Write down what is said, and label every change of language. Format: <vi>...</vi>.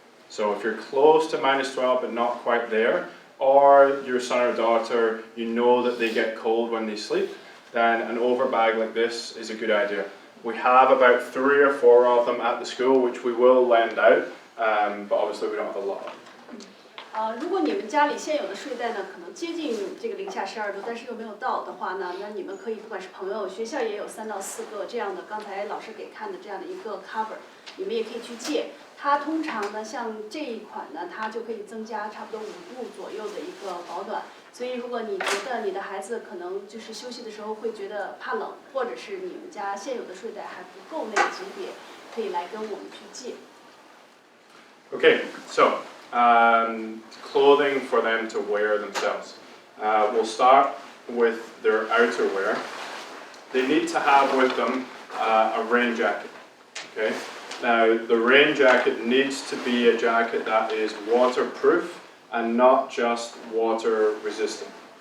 <en>So if you're close to -12 but not quite there, or your son or daughter, you know that they get cold when they sleep, then an overbag like this is a good idea. We have about 3 or 4 of them at the school, which we will lend out, but obviously we don't have a lot.</en> <zh>如果你们家里现有的睡袋呢，可能接近这个零下12度，但是又没有到的话呢，那你们可以不管是朋友，学校也有3到4个这样的，刚才老师给看的这样的一个 cover， 你们也可以去借。它通常呢，像这一款呢，它就可以增加差不多5度左右的一个保暖。所以如果你觉得你的孩子可能就是休息的时候会觉得怕冷，或者是你们家现有的睡袋还不够那个级别，可以来跟我们去借。</zh> <en>Okay, so clothing for them to wear themselves. We'll start with their outerwear. They need to have with them a rain jacket. Okay. Now the rain jacket needs to be a jacket that is waterproof and not just water resistant.</en>